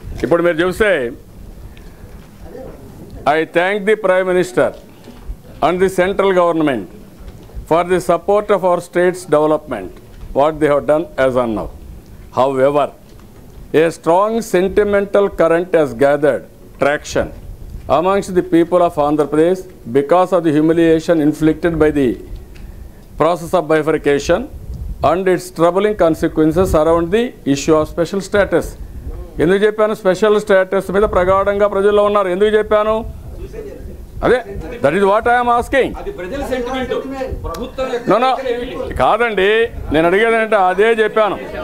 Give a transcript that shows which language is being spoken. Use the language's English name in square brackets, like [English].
[Telugu] ఇప్పుడు మీరు చూస్తే [English] I thank the prime minister and the central government for the support of our states development what they have done as on now. However, a strong sentimental current has gathered traction amongst the people of Andhra Pradesh because of the humiliation inflicted by the process of bifurcation and its troubling consequences around the issue of special status. [Telugu] ఎందుకు చెప్పాను? Special status మీద ప్రగాఢంగా ప్రజల్లో ఉన్నారు. ఎందుకు చెప్పాను? అదే, [English] That is what I'm asking. [Telugu] No కాదండి, నేను అడిగేది అంటే అదే చెప్పాను.